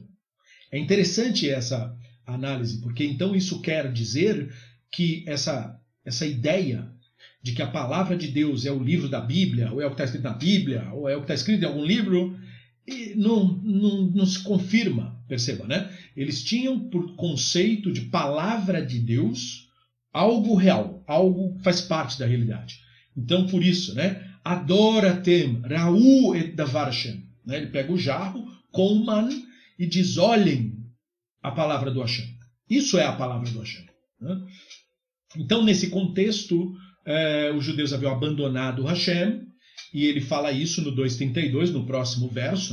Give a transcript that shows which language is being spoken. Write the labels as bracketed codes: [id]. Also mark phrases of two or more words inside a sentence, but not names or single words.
[pt] É interessante essa análise, porque então isso quer dizer que essa ideia de que a palavra de Deus é o livro da Bíblia, ou é o que está escrito na Bíblia, ou é o que está escrito em algum livro, não se confirma, perceba, né? Eles tinham por conceito de palavra de Deus algo real, algo que faz parte da realidade. Então, por isso, né? [he] הדור אתם ראו את דבר ה. [pt] Ele pega o jarro com o man e diz, olhem a palavra do Hashem. Isso é a palavra do Hashem. Né? Então, nesse contexto, os judeus haviam abandonado o Hashem, e ele fala isso no 2:32, no próximo verso.